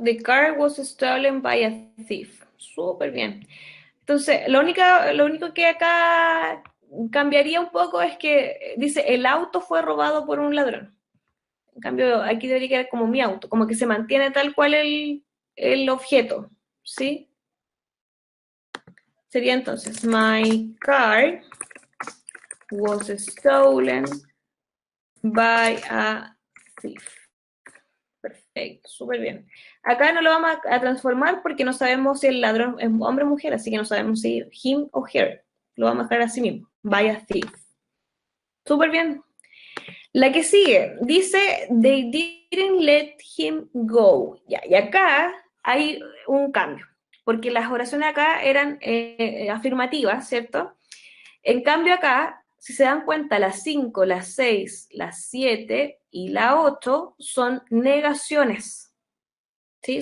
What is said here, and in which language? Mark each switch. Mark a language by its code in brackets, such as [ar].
[en] The car was stolen by a thief. [es] Súper bien. Entonces, lo único que acá cambiaría un poco es que dice el auto fue robado por un ladrón. En cambio, aquí debería quedar como mi auto, como que se mantiene tal cual el objeto, ¿sí? Sería entonces, [en] my car was stolen by a thief. [es] Perfecto, súper bien. Acá no lo vamos a transformar porque no sabemos si el ladrón es hombre o mujer, así que no sabemos si him o her. Lo vamos a dejar así mismo, [en] by a thief. [es] Súper bien. La que sigue dice, [en] they didn't let him go. [es] Ya, y acá hay un cambio, porque las oraciones acá eran afirmativas, ¿cierto? En cambio acá, si se dan cuenta, las 5, las 6, las 7 y la 8 son negaciones, ¿sí?